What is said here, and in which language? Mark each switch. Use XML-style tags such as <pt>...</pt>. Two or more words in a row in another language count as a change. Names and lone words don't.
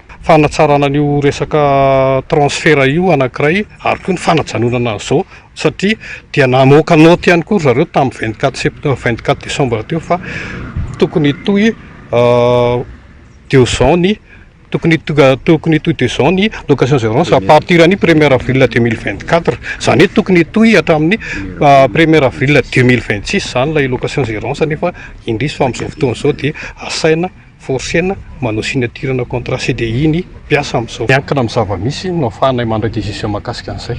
<mg>Fanatsarana an'io resaka transfert io anankiray ary koa ny fanajanonana an'izao satria dia namoaka note ihany koa zareo tamin'ny 24 décembre teo fa tokony toy 2 ans ny tokony toy 2 ans ny</mg> <fr>location gérance à partir</fr> <mg>ny</mg> <fr>1er avril 2024</fr> <mg>zany hoe tokony toy hatramin'ny</mg> <fr>1er avril 2026</fr> <mg>zany lay</mg> <fr>location gérance</fr> <mg>nefa indrisy fa amin'izao fotoana izao dia asaina forcena manao signaturena</mg> <fr>contrat CDI</fr> <mg>ny mpiasa amin'izao. Miankina amin'ny zava-misy no ahafahanay mandray décision mahakasika an'izay.</mg>